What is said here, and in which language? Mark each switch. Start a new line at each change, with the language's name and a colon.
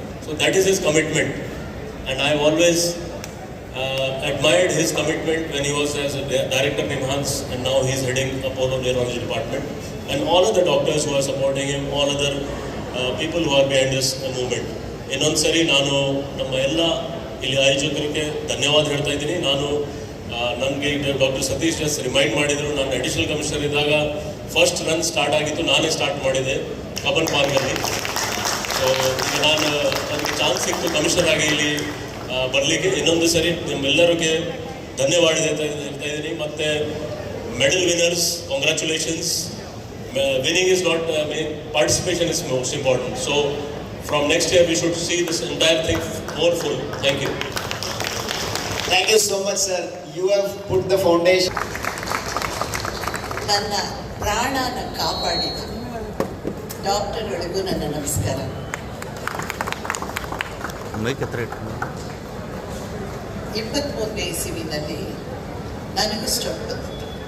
English: So that is his commitment, and I have always admired his commitment when he was as a director NIMHANS, and now he is heading Apollo Neurology Department. And all other doctors who are supporting him, all other people who are behind this movement.
Kannada: ಇನ್ನೊಂದು ಸರಿ ನಾನು ನಮ್ಮ ಎಲ್ಲ ಇಲ್ಲಿ ಆಯೋಜಕರಿಗೆ ಧನ್ಯವಾದ ಹೇಳ್ತಾ ಇದ್ದೀನಿ. ನನಗೆ ಡಾಕ್ಟರ್ ಸತೀಶ್ ರಿಮೈಂಡ್ ಮಾಡಿದರು, ನಾನು ಅಡಿಷನಲ್ ಕಮಿಷನರ್ ಇದ್ದಾಗ ಫಸ್ಟ್ ರನ್ ಸ್ಟಾರ್ಟ್ ಆಗಿತ್ತು, ನಾನೇ ಸ್ಟಾರ್ಟ್ ಮಾಡಿದೆ ಕಬ್ಬನ್ ಪಾರ್ಕಲ್ಲಿ. ಸೊ ಈಗ ನನಗೆ ಚಾನ್ಸ್ ಸಿಕ್ತು ಕಮಿಷನರ್ ಆಗಿ ಇಲ್ಲಿ ಬರಲಿಕ್ಕೆ. ಇನ್ನೊಂದು ಸರಿ ನಿಮ್ಮೆಲ್ಲರಿಗೆ ಧನ್ಯವಾದ ಹೇಳ್ತಾ ಇದ್ದೀನಿ. ಮತ್ತು medal winners, congratulations.
English: Winning is not, participation is most important. So from next year we should see this entire thing more full. Thank you. Thank you so much, sir. You have put the foundation.
Kannada: ನನ್ನ ಪ್ರಾಣನ ಕಾಪಾಡಿದ ಡಾಕ್ಟರ್ಗಳಿಗೂ ನನ್ನ ನಮಸ್ಕಾರ. 23ನೇ ಇಸವಿನಲ್ಲಿ ನನಗೂ stroke ಬಂದಿತ್ತು.